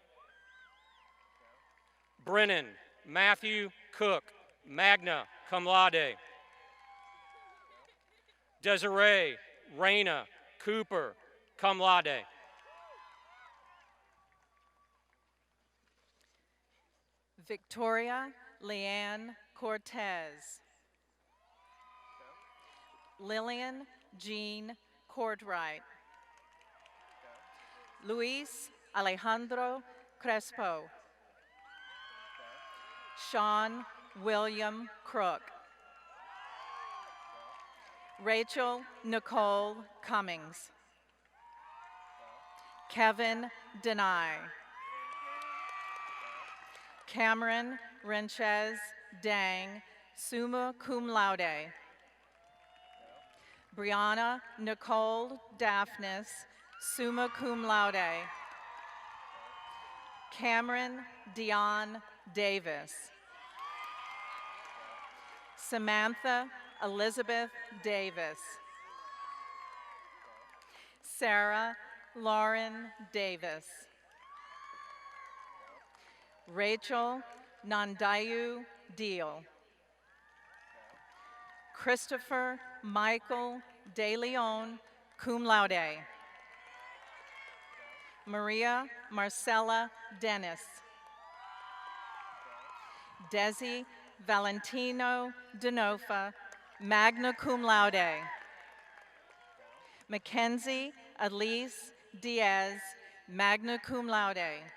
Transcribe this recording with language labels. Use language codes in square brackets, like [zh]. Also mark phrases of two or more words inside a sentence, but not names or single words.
[en] Brennan Matthew Cook, [la] magna cum laude. [en] Desiree Raina Cooper, [la] cum laude. [en] Victoria Leanne Cortez. Lillian Jean Courtwright. Luis Alejandro Crespo. Sean William Crook. Rachel Nicole Cummings. Kevin Denai. Cameron Renchez Dang, [la] summa cum laude. [en] Brianna Nicole Daphnis, [la] summa cum laude. [en] Cameron Dion Davis. Samantha Elizabeth Davis. Sarah Lauren Davis. Rachel Nandayu Deal. Christopher Michael De Leon, [la] cum laude. [en] Maria Marcella Dennis. Desi Valentino Denofa, [la] magna cum laude. [en] Mackenzie Elise Diaz, [la] magna cum laude.